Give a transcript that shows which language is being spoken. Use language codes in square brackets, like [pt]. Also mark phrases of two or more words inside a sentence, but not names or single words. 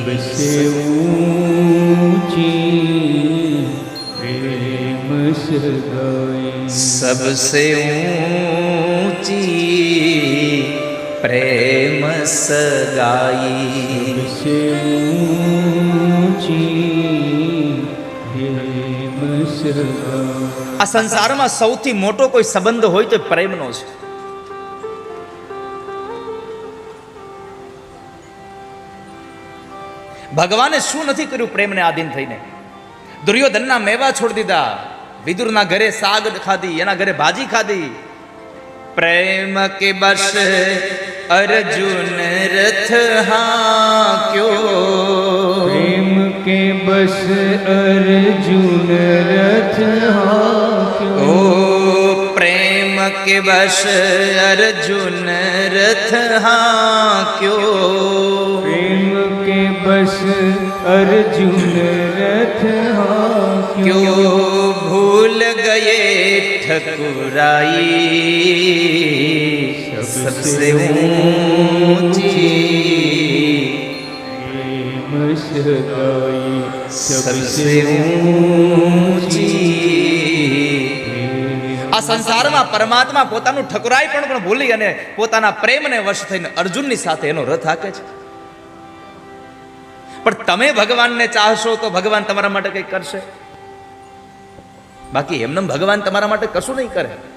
[hi] सबसे ऊंची प्रेम सगाई, सबसे ऊंची प्रेम सगाई, सबसे ऊंची प्रेम सगाई. [gu] આ સંસારમાં સૌથી મોટો કોઈ સંબંધ હોય તો પ્રેમનો છે. ભગવાને શું નથી કર્યું પ્રેમને આધીન થઈને? દુર્યોધનના મેવા છોડી દીધા, વિદુરના ઘરે સાગ ખાધી, એના ઘરે ભાજી ખાધી. [hi] प्रेम के बस अर्जुन रथ हांक्यो, प्रेम के बस अर्जुन रथ हांक्यो, ओ प्रेम के बस अर्जुन रथ हांक्यो प्रेम के बस अर्जुन रथ हांक्यो क्यों भूल गए ठकुराई सबसे ऊंची प्रेम सगाई सबसे ऊंची [gu] આ સંસારમાં પરમાત્મા પોતાનું ઠકરાઈ પણ ભૂલી અને પોતાના પ્રેમને વશ થઈને અર્જુનની સાથે એનો રથ હાકે છે. પણ તમે ભગવાનને ચાહશો તો ભગવાન તમારા માટે કંઈક કરશે, બાકી એમને ભગવાન તમારા માટે કશું નહીં કરે.